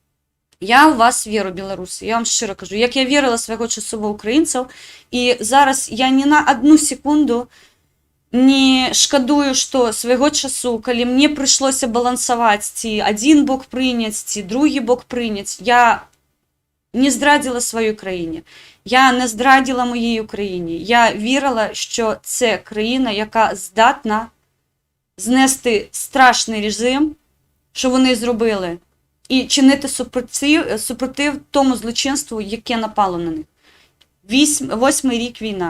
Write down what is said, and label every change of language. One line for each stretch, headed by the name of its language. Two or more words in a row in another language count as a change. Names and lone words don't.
Belarusian: Я ў вас веру, беларусы, я вам шчыра кажу, як я верыла свайго часу ва ўкраінцаў, і зараз я ні на адну секунду не шкадую, што свайго часу, калі мне прыйшлося балансаваць, ці адзін бок прыняць, ці другі бок прыняць, я не здрадзіла сваёй краіне. Я не здрадзіла
Ukrainian: моїй Україні. Я вірила, що це країна, яка здатна знести страшний режим, що вони зробили, і чинити супротив тому злочинству, яке напало на них. 8-й рік війна.